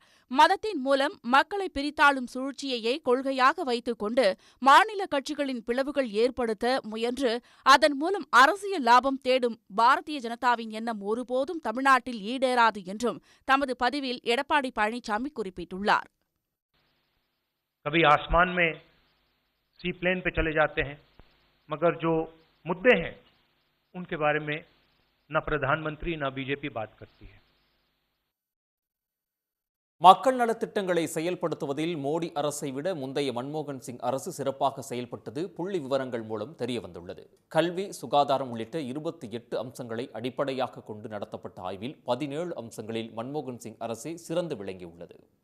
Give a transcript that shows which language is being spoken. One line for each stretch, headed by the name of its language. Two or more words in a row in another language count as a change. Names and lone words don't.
Tamil: மதத்தின் மூலம் மக்களை பிரித்தாளும் சூழ்ச்சியையே கொள்கையாக வைத்துக் கொண்டு மாநில கட்சிகளின் பிளவுகள் ஏற்படுத்த முயன்று அதன் மூலம் அரசியல் லாபம் தேடும் பாரதிய ஜனதாவின் எண்ணம் ஒருபோதும் தமிழ்நாட்டில் ஈடேறாது என்றும் தமது பதிவில் எடப்பாடி பழனிசாமி குறிப்பிட்டுள்ளார்.
Hindi: कभी आसमान में
English: sea plane
Hindi: पे चले जाते हैं, मगर जो मुद्दे हैं उनके बारे में न प्रधानमंत्री न बीजेपी बात करती है.
Tamil: மக்கள் நலத்திட்டங்களை செயல்படுத்துவதில் மோடி அரசை விட முந்தைய மன்மோகன் சிங் அரசு சிறப்பாக செயல்பட்டது புள்ளி விவரங்கள் மூலம் தெரியவந்துள்ளது. கல்வி, சுகாதாரம் உள்ளிட்ட 28 அம்சங்களை அடிப்படையாக கொண்டு நடத்தப்பட்ட ஆய்வில் 17 அம்சங்களில் மன்மோகன் சிங் அரசே சிறந்து விளங்கியுள்ளது.